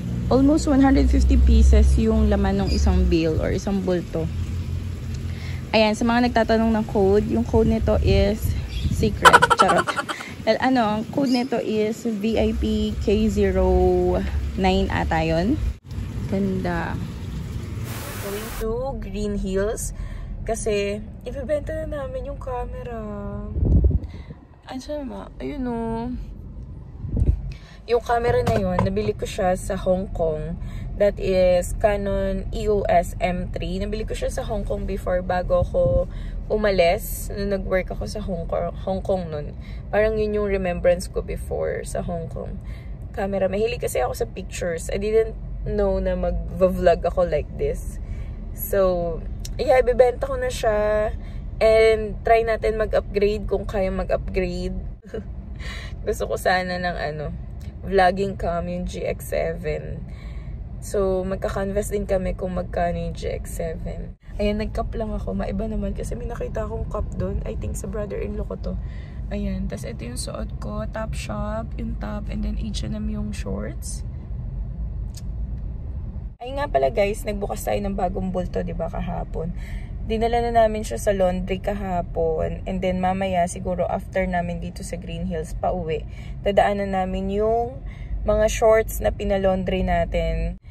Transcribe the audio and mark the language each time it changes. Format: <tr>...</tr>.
<tl>Almost 150 pieces yung laman ng isang bale or isang bulto. Ayan, sa mga nagtatanong ng code, yung code nito is secret. Charot. Ang code nito is VIP K09 ata yun. Ganda. Going to Green Hills kasi ibebenta na namin yung camera. Ano ba? Ayun o. Yung camera na yun, nabili ko siya sa Hong Kong.</tl> <en>That is Canon EOS M3.</en> <tl>Nabili ko siya sa Hong Kong before bago ako umalis. Nung nag-work ako sa Hong Kong nun. Parang yun yung remembrance ko before sa Hong Kong. Camera. Mahilig kasi ako sa pictures. I didn't know na mag-vlog ako like this. So, yeah, ibibenta ko na siya. And try natin mag-upgrade kung kaya mag-upgrade. Gusto ko sana ng vlogging cam yung GX7. So, magka-canvas din kami kung magkano yung GX7. Ayan, nag-cup lang ako. Maiba naman kasi may nakita akong cup doon. I think sa brother-in-law ko to. Ayan, tas ito yung suot ko. Topshop, yung top, and then H&M yung shorts. Ay nga pala guys, nagbukas tayo ng bagong bulto, diba, kahapon. Dinala na namin siya sa laundry kahapon. And then mamaya, siguro after namin dito sa Green Hills, pauwi. Dadaanan namin yung mga shorts na pinalaundry natin.</tl>